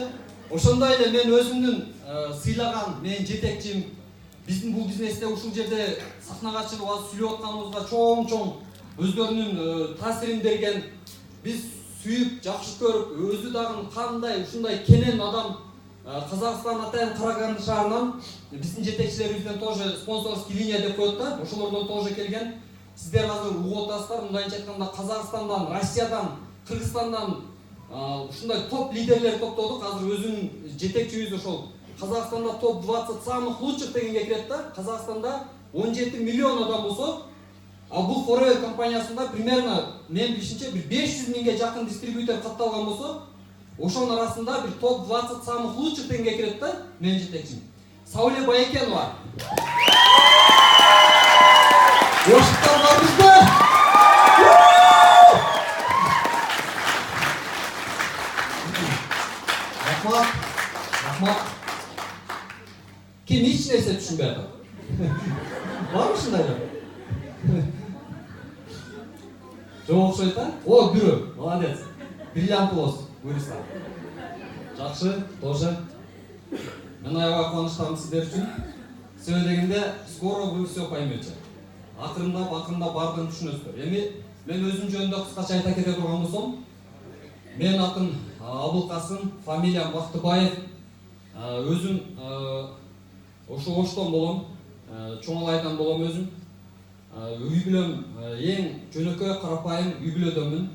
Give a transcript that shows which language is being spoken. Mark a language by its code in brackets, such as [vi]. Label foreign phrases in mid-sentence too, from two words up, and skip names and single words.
[ky] Ошондой эле мен өзүмдүн сыйлаган менин жетекчим биздин бул бизнесте ушул жерде сахнага чыгып азыр сүйлөп атканыбызга чоң өздөрүнүн таасирин берген, биз сүйүп, жакшы көрүп, өзү дагы кандай ушундай кенен адам Казакстан атайын Караганды шаарынан биздин жетекчилерибизден тоже [ru] спонсорский линия [ky] деп коет да, ошолордон тоже келген. Сиздер азыр угуп атасыздар, мындайча айтканда Казакстандан, Россиядан, Кыргызстандан ушундай топ лидерлер топтодук. Азыр өзүнүн жетекчибиз ошол Казакстанда топ 20 [ru] самых лучших [ky] дегенге кирет да. Казакстанда 17 миллион адам болсо, А бул Forever компаниясында примерно мен билишимче бир 500 миңге жакын дистрибьютор катталган болсо, ошонун арасында бир топ 20 [ru] самых лучших [ky] дегенге кирет да, менин жетекчим. Сауле Байекенова. Ошуктар барбызбы? Рахмат. Рахмат. Ким эч нерсе түшүнбөй атат? Барбы ушундайлар? Жок окшойт да? О, бирөө. Молодец. Бриллиант плюс. Буйруса. Жакшы, тоже. Мен аябай кубанычтамын сиздер үчүн. Себеби дегенде, [ru] скоро вы все поймете. [ky] Акырындап бардыгын түшүнөсүздөр. Эми мен өзүм жөнүндө кыскача айта кете турган болсом, мен атын Абылкасым, фамилиям Бактыбаев. Өзүм ошо Оштон болом, Чоң Алайдан болом өзүм. Үй бүлөм эң жөнөкөй карапайым үй бүлөдөнмүн.